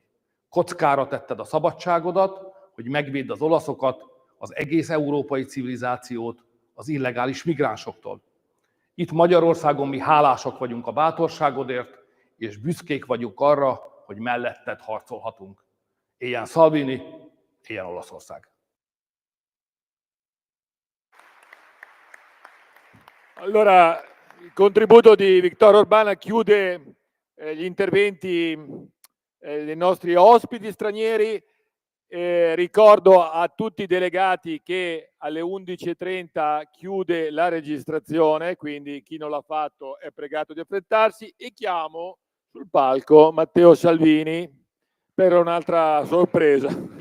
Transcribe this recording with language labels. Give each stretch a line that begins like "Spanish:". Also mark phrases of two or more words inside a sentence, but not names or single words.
Hungarian: Kockára tetted a szabadságodat, hogy megvédd az olaszokat, az egész európai civilizációt az illegális migránsoktól. Itt Magyarországon mi hálásak vagyunk a bátorságodért, és büszkék vagyunk arra, hogy melletted harcolhatunk. Éljen Salvini, éljen Olaszország!
Italian: Allora, il contributo di Viktor Orbán chiude gli interventi dei nostri ospiti stranieri. Ricordo a tutti i delegati che alle 11:30 chiude la registrazione, quindi chi non l'ha fatto è pregato di affrettarsi, e chiamo sul palco Matteo Salvini per un'altra sorpresa.